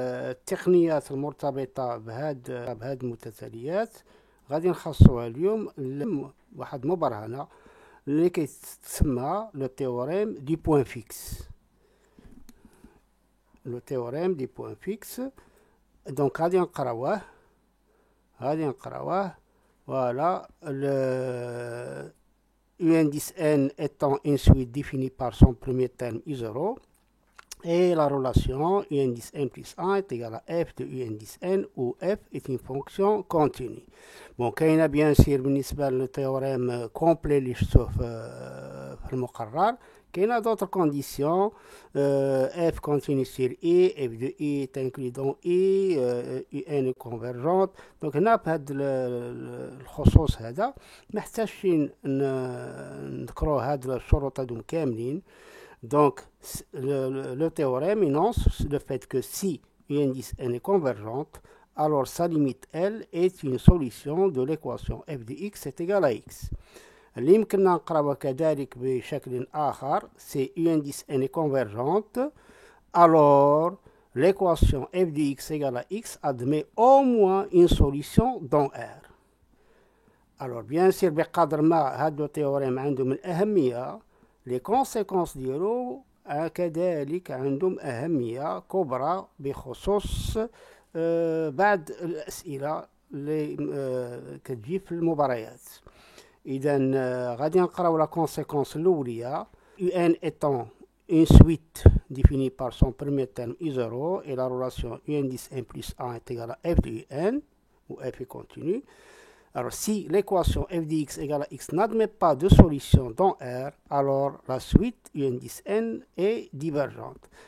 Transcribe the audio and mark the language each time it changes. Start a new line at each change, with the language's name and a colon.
Arabic: التقنيات المرتبطة بهاد المتتاليات غادي نخصوها اليوم واحد مبرهنة اللي كيتسمى لو تيوريم دي بوين فيكس. لو تيوريم دي بوين فيكس دونك غادي نقراوه فوالا.
French: U indice n étant une suite définie par son premier terme u0 et la relation u indice n plus 1 est égale à f de u indice n où f est une fonction continue.
Arabic: Bon, كاينه
French: bien sûr
Arabic: بالنسبه للتيوريم كومبلي اللي شفتوه في المقرر. كاينه
French: d'autres conditions f continue sur i, f de i est inclus dans i, un est convergente.
Arabic: donc هنا بهذا الخصوص هذا ما احتاجش نذكروا هاد الشروط هادو كاملين.
French: donc le théorème énonce le fait que si u indice n est convergente, alors sa limite L est une solution de l'équation f de x est égal à x.
Arabic: اللي يمكننا نقراوها كذلك بشكل آخر
French: c'est u indice n est convergente, alors l'équation f de x égale à x admet au moins une solution dans R. alors bien sûr
Arabic: بقدر ما هذا التيوريم عنده من أهمية
French: les conséquences
Arabic: ديالو كذلك عندهم أهمية كبرى بخصوص بعض الأسئلة اللي كتجي في المباريات. إذا غادي نقراو لا كونسيكونس الأولية
French: un étant une suite définie par son premier terme u0 et la relation u indice n plus 1 est égale à f de un où f est continu. Alors, si l'équation f de x égale à x n'admet pas de solution dans R, alors la suite u indice n est divergente.